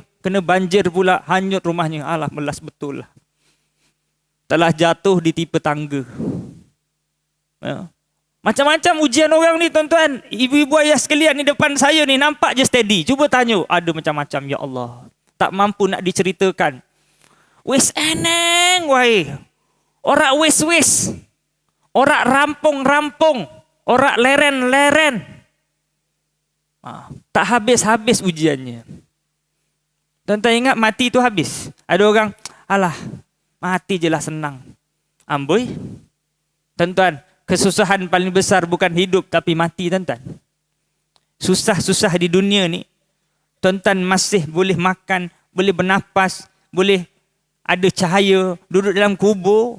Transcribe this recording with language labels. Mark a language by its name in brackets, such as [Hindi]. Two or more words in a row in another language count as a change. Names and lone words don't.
[Malay] Kena banjir pula. Hanyut rumahnya. Alah, melas betul lah. Telah jatuh di tipe tangga. Ya. Macam-macam ujian orang ni tuan-tuan. Ibu-ibu ayah sekalian ni depan saya ni nampak je steady. Cuba tanya. Ada macam-macam, ya Allah. Tak mampu nak diceritakan. [Javanese] Wis eneng wai. Orang wis-wis. Orang rampung-rampung. Orang leren-leren. [Malay] Tak habis-habis ujiannya. Tuan-tuan ingat mati tu habis. Ada orang, alah, mati je lah senang. Amboi. Tuan-tuan, kesusahan paling besar bukan hidup tapi mati tuan-tuan. Susah-susah di dunia ni, tuan-tuan masih boleh makan, boleh bernafas, boleh ada cahaya, duduk dalam kubur.